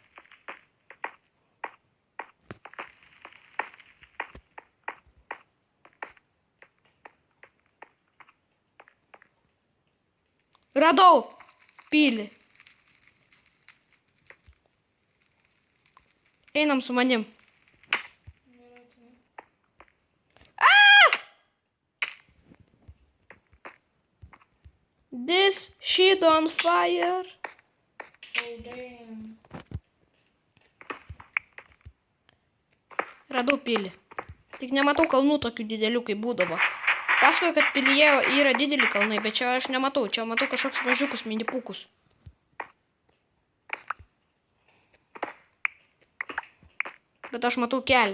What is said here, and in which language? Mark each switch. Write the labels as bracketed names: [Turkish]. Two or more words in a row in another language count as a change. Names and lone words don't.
[Lithuanian] Radau pilį. Einam su manim. [English] This shit on fire. Oh, damn. [Lithuanian] Radau pilį. Tik nematau kalnų tokių didelių, kaip būdavo. Pasakoju, kad pilyje yra dideli kalnai, bet čia aš nematau. Čia matau kažkoks mažiukus minipūkus. Bet aš matau kelią.